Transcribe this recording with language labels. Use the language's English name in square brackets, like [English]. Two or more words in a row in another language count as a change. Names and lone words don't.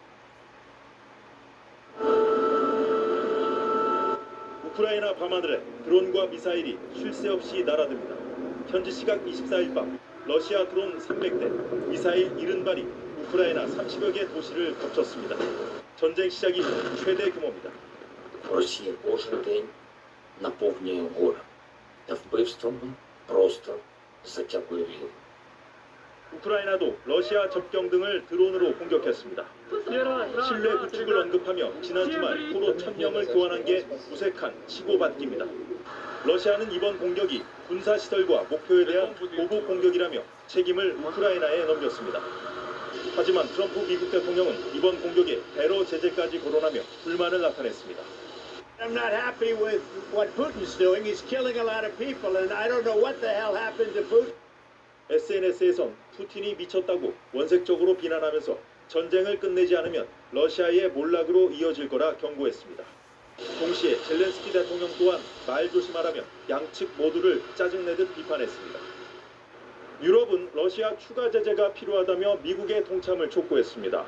[Korean] 우크라이나 밤하늘에 드론과 미사일이 쉴 새 없이 날아듭니다. 현지 시각 24일 밤 러시아 드론 300대, 미사일 70발이 우크라이나 30여 개 도시를 덮쳤습니다. 전쟁 시작 이후 최대 규모입니다. [Ukrainian] Росія кожен день наповнює горе та вбивствами просто затягує війну. [Korean] 우크라이나도 러시아 접경 등을 드론으로 공격했습니다. 신뢰 구축을 언급하며 지난 주말 포로 1000명을 교환한 게 무색한 치고받기입니다. 러시아는 이번 공격이 군사시설과 목표에 대한 보복 공격이라며 책임을 우크라이나에 넘겼습니다. 하지만 트럼프 미국 대통령은 이번 공격에 테러 제재까지 거론하며 불만을 나타냈습니다. [English] I'm not happy with what Putin's doing. He's killing a lot of people, and I don't know what the hell happened to Putin. [Korean] SNS에선 푸틴이 미쳤다고 원색적으로 비난하면서 전쟁을 끝내지 않으면 러시아의 몰락으로 이어질 거라 경고했습니다. 동시에 젤렌스키 대통령 또한 말 조심하라며 양측 모두를 짜증내듯 비판했습니다. 유럽은 러시아 추가 제재가 필요하다며 미국의 동참을 촉구했습니다.